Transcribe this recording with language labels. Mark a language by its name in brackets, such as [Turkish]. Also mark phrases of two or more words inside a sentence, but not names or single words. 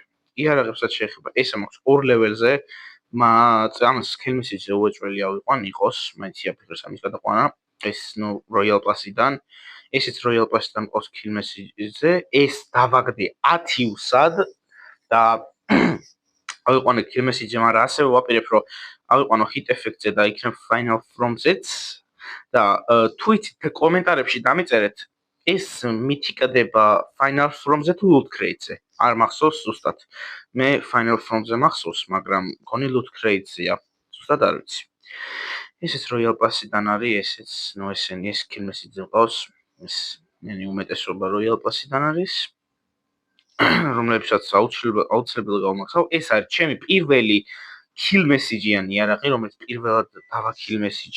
[Georgian] იარაღებსაც შეეხება, ეს მაქვს 2 ლეველზე. ამას სკილმისიც უეჭველი ავიყვან იყოს, მაინც იაფიქრეს ამის გადაყვანა. ეს ნუ Royal Pass-დან ესეც Royal Pass-დან მყავს [English] kill message- [Georgian] ზე, ეს დავაგდე 10 უსად და ავიყვანე [English] kill message- [Georgian] ზე, მაგრამ ასევე ვაპირებ, რომ ავიყვანო [English] hit effect- [Georgian] ზე და იქნებ [English] final from- [Georgian] ზეც და თუ იცით კომენტარებში დამიწერეთ ეს მითიკდება [English] final from- [Georgian] ზე თუ [English] loot crate- [Georgian] ზე. არ მახსოვს ზუსტად. მე [English] final from- [Georgian] ზე მახსოვს, მაგრამ მგონი [English] loot crate- [Georgian] ზეა. ზუსტად არ ვიცი. ესეც Royal Pass-დან არის, ესეც, ესენი ეს [English] kill message- [Georgian] ზე მყავს. ეს ნენი უმეტესობა Royal Pass-დან არის. რომლებსაც აუცილებლად გავმახსოვ. ეს არის ჩემი პირველი [English] kill message- [Georgian] იანი იარაღი, რომელიც პირველად დავა [English] kill message- [Georgian] ი.